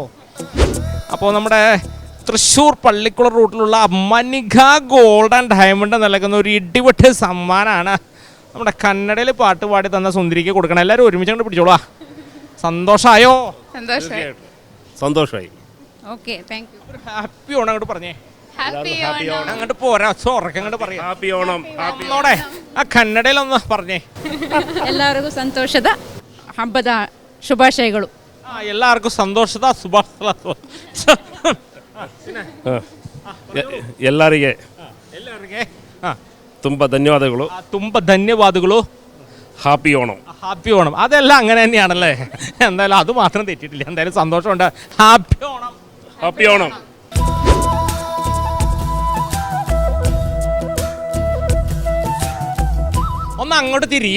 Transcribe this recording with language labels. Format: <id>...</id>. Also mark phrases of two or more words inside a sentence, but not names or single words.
<ml>അപ്പോൾ നമ്മുടെ തൃശ്ശൂർ പള്ളിക്കുളം റൂട്ടിലുള്ള മനിക ഗോൾഡ് ആൻഡ് ഡയമണ്ട് നൽകുന്ന ഒരു ഇടിവെട്ട് സമ്മാനമാണ് നമ്മുടെ കന്നഡയിൽ പാട്ട് പാടി തന്ന സുന്ദരിക്ക് കൊടുക്കണം. എല്ലാവരും ഒരുമിച്ച് കൊണ്ട് പിടിച്ചോളാം. സന്തോഷമായോ? സന്തോഷമായി.</ml> <en>Okay, thank you.</en> <ml>ഹാപ്പി ഓണം അങ്ങോട്ട് പറഞ്ഞേ. ഹാപ്പി ഓണം. അങ്ങോട്ട് പോരാ, ഉറക്കം അങ്ങോട്ട് പറയാം. ഹാപ്പി ഓണം. ഒന്നോടെ ആ കന്നഡയിലൊന്ന് പറഞ്ഞേ.</ml> <kn>ಎಲ್ಲರಿಗೂ ಸಂತೋಷದ ಹಬ್ಬದ ಶುಭಾಶಯಗಳು. എല്ലാവർക്കും സന്തോഷದ ಶುಭಾಶಯ. ಎಲ್ಲರಿಗೆ ತುಂಬ ಧನ್ಯವಾದಗಳು. ತುಂಬ ಧನ್ಯವಾದಗಳು.</kn> <ml>ഹാപ്പി ഓണം. ഹാപ്പി ഓണം. അതെല്ലാം അങ്ങനെ തന്നെയാണല്ലേ? എന്തായാലും അത് മാത്രം തെറ്റിയിട്ടില്ല. എന്തായാലും സന്തോഷമുണ്ട്. ഹാപ്പി ഓണം. ഹാപ്പി ഓണം. ഒന്ന് അങ്ങോട്ട് തിരിയാ.</ml>